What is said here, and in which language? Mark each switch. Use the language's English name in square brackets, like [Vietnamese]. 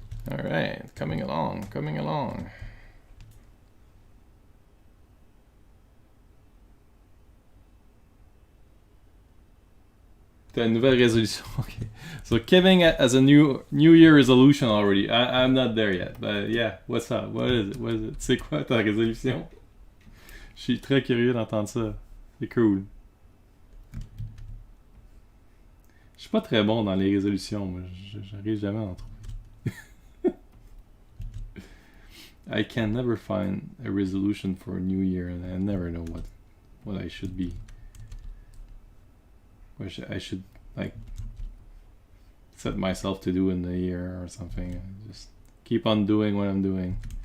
[English] All right, coming along, coming along. [French] T'as une nouvelle résolution. [English] Okay. So Kevin has a new Year resolution already. I'm not there yet, but yeah. What's up? What is it? What is it? [French] C'est quoi ta résolution? Je suis très curieux d'entendre ça. C'est cool. Je suis pas très bon dans les résolutions. Moi. J'arrive jamais à en trouver. [English] I can never find a resolution for a new year, and I never know what I should be. What I should like set myself to do in the year or something. I just keep on doing what I'm doing.